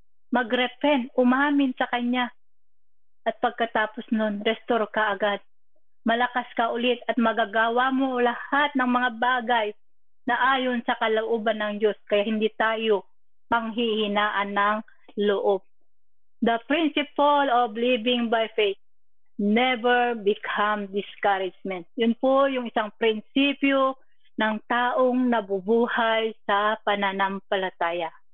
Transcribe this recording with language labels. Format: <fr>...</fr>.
<tl>Magrepent, umamin sa Kanya. At pagkatapos nun,</tl> <en>restore</en> <tl>ka agad. Malakas ka ulit at magagawa mo lahat ng mga bagay na ayon sa kalooban ng Diyos. Kaya hindi tayo panghihinaan ng loob.</tl> <en>The principle of living by faith, never become discouragement.</en> <tl>Yun po yung isang prinsipyo ng taong nabubuhay sa pananampalataya.</tl>